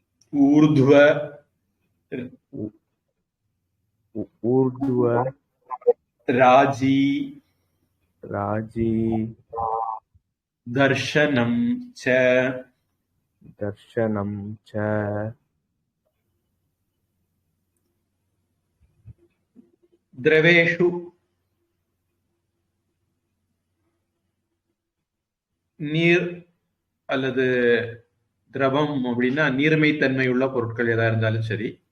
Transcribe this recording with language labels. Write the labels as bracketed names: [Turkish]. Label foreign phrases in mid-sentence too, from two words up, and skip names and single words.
[Sanskrit] ஊர்த்வ उ- ऊर्ध्व ராஜி राजी दर्शनं च दर्शनं च [Tamil] திரவேஷு நீர் அல்லது திரவம் அப்படின்னா நீர்மை தன்மை உள்ள பொருட்கள் எதா இருந்தாலும் சரி.